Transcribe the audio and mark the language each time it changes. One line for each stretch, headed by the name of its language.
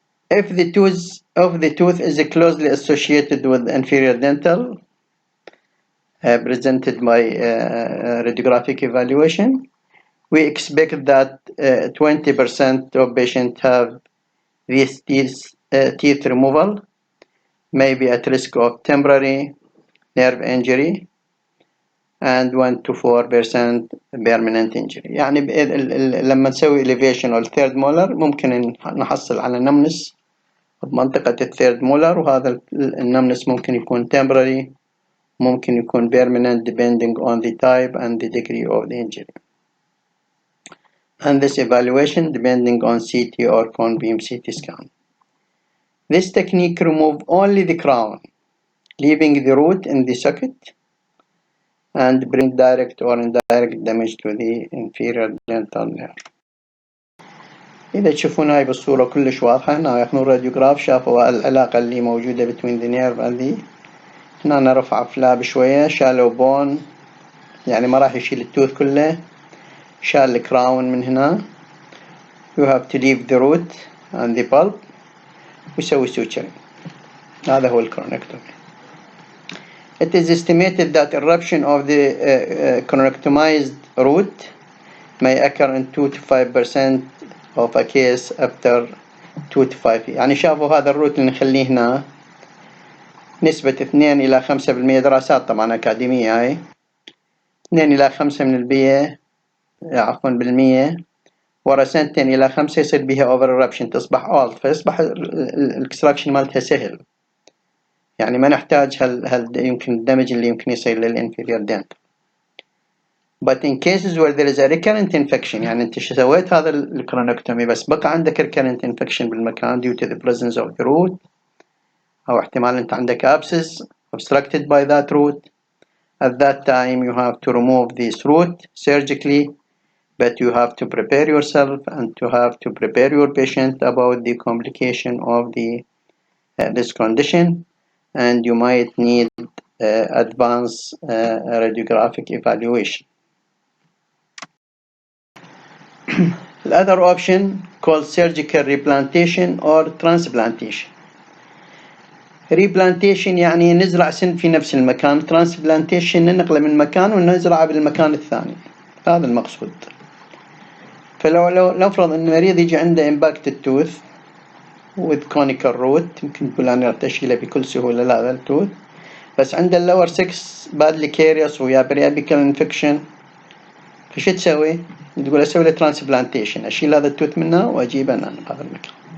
English: If the tooth is closely associated with inferior dental, presented by radiographic evaluation, we expect that 20% of patients have this teeth removal, maybe at risk of temporary nerve injury, and 1 to 4% permanent injury.
Arabic: يعني لما نسوي elevation أو الثيرد مولر ممكن نحصل على numbness بمنطقة الثيرد مولر، وهذا النمنس ممكن يكون temporary، ممكن يكون permanent
English: depending on the type and the degree of the injury. And this evaluation depending on CT or cone beam CT scan. This technique removes only the crown, leaving the root in the socket, and bring direct or indirect damage to the inferior dental nerve.
Arabic: إذا تشوفون هاي بالصورة كلش واضحة، هنا ياخذون راديوغراف شافوا العلاقة اللي موجودة
English: between the nerve and the،
Arabic: هنا رفع فلاب شوية، شالوا بون، يعني ما راح يشيل التوث كله، شال الكراون من هنا.
English: You have to leave the root and the pulp
Arabic: ويسوي
English: suturing.
Arabic: هذا هو الكورونكتومي.
English: It is estimated that eruption of the coronectomized root may occur in 2 to 5% of a case after 2 to 5 years.
Arabic: يعني شافوا هذا الروت اللي نخليه هنا نسبة 2 إلى 5%، دراسات طبعا أكاديمية هاي، 2 إلى 5% عفوا بالمية، ورا 2 إلى 5 يصير بها over eruption، تصبح old، فيصبح الاكستراكشن مالتها سهل، يعني ما نحتاج يمكن الدمج اللي يمكن يصير للانفيريور dental.
English: But in cases where there is a recurrent infection،
Arabic: يعني انت سويت هذا الكورونكتومي بس بقى عندك
English: recurrent infection بالمكان due to the presence of the root،
Arabic: أو احتمال انت عندك
English: abscess obstructed by that root. At that time you have to remove this root surgically, but you have to prepare yourself and to have to prepare your patient about the complication of this condition, and you might need advanced radiographic evaluation. The other option called surgical replantation or transplantation.
Arabic: Replantation يعني نزرع سن في نفس المكان. Transplantation ننقله من مكان ونزرعه بالمكان الثاني. هذا المقصود. فلو نفرض ان المريض يجي عنده
English: impacted tooth with conical root،
Arabic: يمكن تقول انا ارتشيله بكل سهوله لا هذا التوث، بس عنده اللور 6
English: badly carious
Arabic: ويا periapical infection، فشو تسوي؟ تقول اسوي له ترانسبلانتيشن، اشيل هذا التوث منه واجيبه انا بهذا المكان.